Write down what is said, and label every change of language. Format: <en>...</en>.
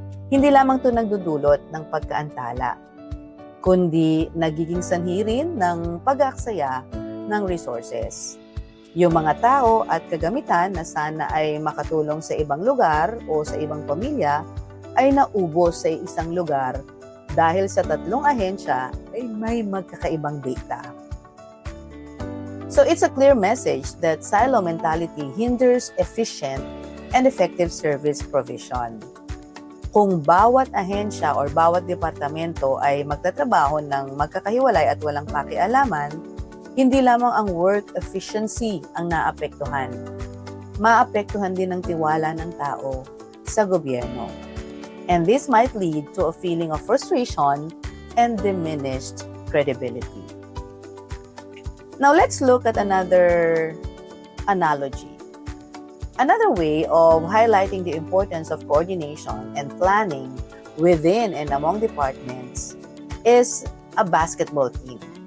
<tl>Hindi lamang ito nagdudulot ng pagkaantala, kundi nagiging sanhi rin ng pag-aaksaya ng resources. Yung mga tao at kagamitan na sana ay makatulong sa ibang lugar o sa ibang pamilya ay naubos sa isang lugar dahil sa 3 ahensya ay may magkakaibang data.</tl> <en>So it's a clear message that silo mentality hinders efficient and effective service provision.</en> <tl>Kung bawat ahensya or bawat departamento ay magtatrabaho ng magkakahiwalay at walang pakialaman, hindi lamang ang work efficiency ang naapektuhan. Maapektuhan din ang tiwala ng tao sa gobyerno.</tl> <en>And this might lead to a feeling of frustration and diminished credibility. Now, let's look at another analogy. Another way of highlighting the importance of coordination and planning within and among departments is a basketball team.</en>